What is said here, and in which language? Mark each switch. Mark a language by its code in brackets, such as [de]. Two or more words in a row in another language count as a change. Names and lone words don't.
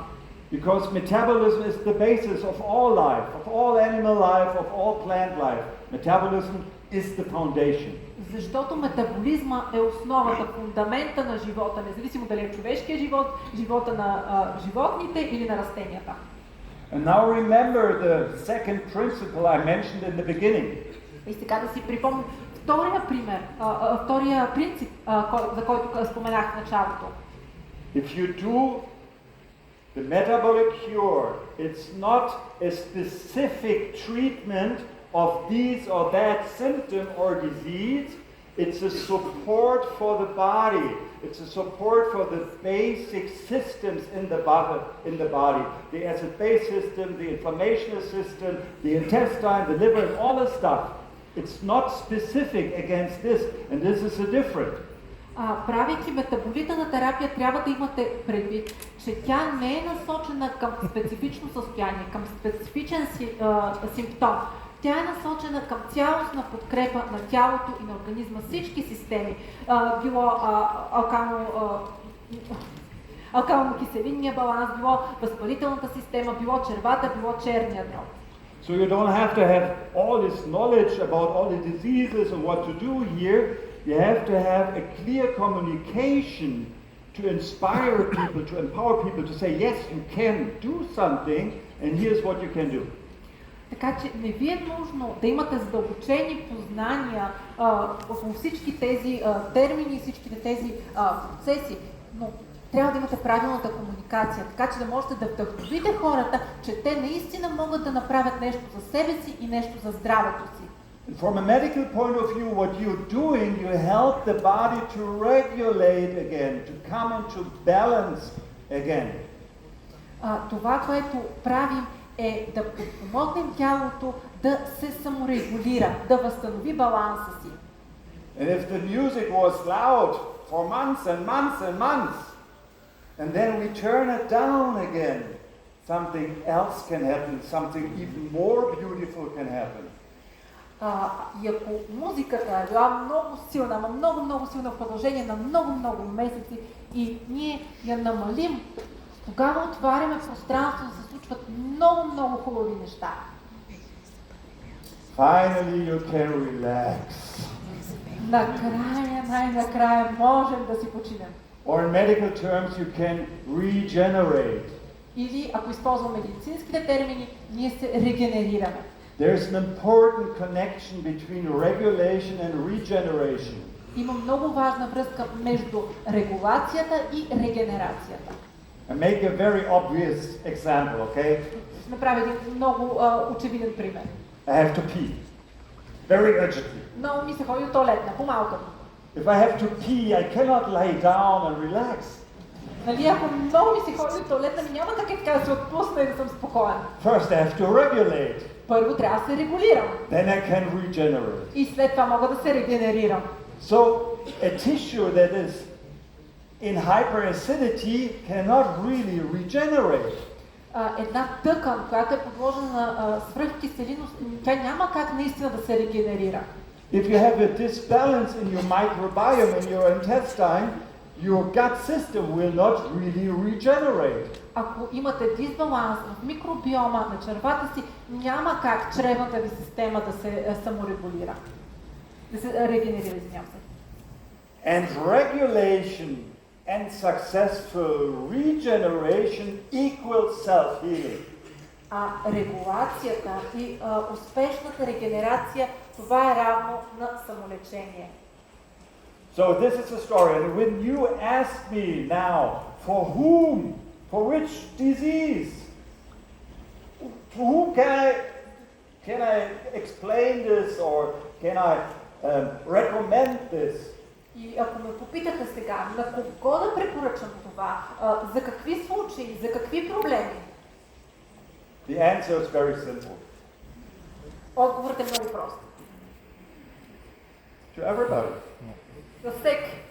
[en] Because metabolism is the basis of all life, of all animal life, of all plant life. Metabolism is the foundation. [bg] Защото метаболизма е основата, фундамента на живота, независимо дали е човешкия живот, живота на животните или на растенията. [en] And now remember the second principle I mentioned in the beginning. [bg] И сега да си припомним втория принцип, за който споменах в началото. [en] If you do the metabolic cure, it's not a specific treatment of this or that symptom or disease. It's a support for the body. It's a support for the basic systems in the body. The acid-base system, the inflammation system, the intestine, the liver, and all the stuff. It's not specific against this, and this is a difference. [bg] Правейки метаболитна терапия, трябва да имате предвид, че тя не е насочена към специфично състояние, към специфичен симптом. Тя е насочена към цялостна подкрепа на тялото и на организма, всички системи, било алкално-киселинния баланс, било възпалителната система, било червата, било черния дроб. [en] So you don't have to have all this knowledge about all the diseases and what to do here. You have to have a clear communication to inspire people, to empower people to say, yes, you can do something, and here's what you can do. [bg] Така че не ви е нужно да имате задълбочени познания по всички тези термини, всичките тези процеси, но трябва да имате правилната комуникация, така че да можете да вдъхновите хората, че те наистина могат да направят нещо за себе си и нещо за здравето си. [en] From a medical point of view, what you're doing, you help the body to regulate again, to come into balance again. [bg] Това, което правим, е да помогнем тялото да се саморегулира, да възстанови баланса си. [en] And if the music was loud for months and months and months, and then we turn it down again, something else can happen, something even more beautiful can happen. [bg] И ако музиката е била много силна, много силна в продължение на много месеци и ние я намалим, тогава отваряме пространство, да се случват много хубави неща. [en] Finally you can relax. [bg] Най-накрая можем да си починем. [en] Or in medical terms you can regenerate. [bg] Или, ако използваме медицинските термини, ние се регенерираме. [en] There's an important connection between regulation and regeneration. [bg] Има много важна връзка между регулацията и регенерацията. [en] I make a very obvious example, okay? [bg] Ще направя един много очевиден пример. [en] I have to pee. Very urgently. [bg] Много ми се ходи до тоалетна, по-малката. [en] If I have to pee, I cannot lie down and relax. [bg] Нали, ако много ми се ходи до тоалетна, няма как така да се отпусна и да съм спокоен. [en] First I have to regulate. [bg] Първо трябва да се регулирам. [en] Then I can regenerate. [bg] И след това мога да се регенерирам. [en] So a tissue that is in hyperacidity cannot really regenerate. [bg] Една тъкан, която е подложена на свръхкиселинност, тя няма как наистина да се регенерира. [en] If you have a disbalance in your microbiome, in your intestine, your gut system will not really regenerate. [bg] Ако имате дисбаланс в микробиома на червата си, няма как чревната ви система да се саморегулира. Да се регенерира, извинявам се. [en] And regulation and successful regeneration equals self-healing. [bg] Регулацията и успешната регенерация, това е равно на самолечение. [en] So this is the story. And when you ask me now, for whom, for which disease who can I explain this or can I recommend this? [bg] И ако ме попитате сега, на кого да препоръчам това, за какви случаи, за какви проблеми, [en] The answer is very simple. [bg] отговорът е много прост. [en] To everybody. [bg] За всеки.